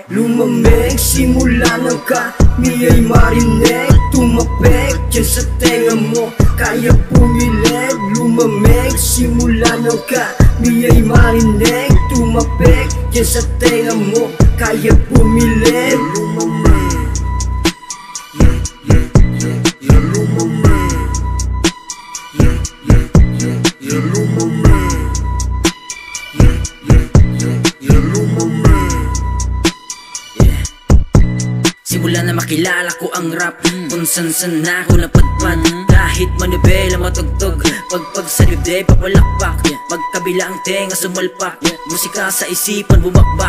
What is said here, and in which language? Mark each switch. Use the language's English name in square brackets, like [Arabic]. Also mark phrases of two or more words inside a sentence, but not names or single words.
[Filipino] Lumamig, simula ng kami ay marinig. Tumapik dyan sa tenga mo, kaya pumilig. Lumamig, simula ng kami ay marinig. Tumapik dyan sa tenga mo, kaya pumilig. Lumamig, [English] yeah, yeah, yeah, yeah. Lumamig, yeah, yeah, yeah, yeah. Lumamig, yeah, yeah, yeah, yeah. [Filipino] Lumamig. Simula na makilala ko ang rap, kung san-san na ako napadpad. Kahit manibela matugtog, pagpag sa dibdib papalakpak. Magkabila ang tenga sumalpak, musika sa isipan bumakbak.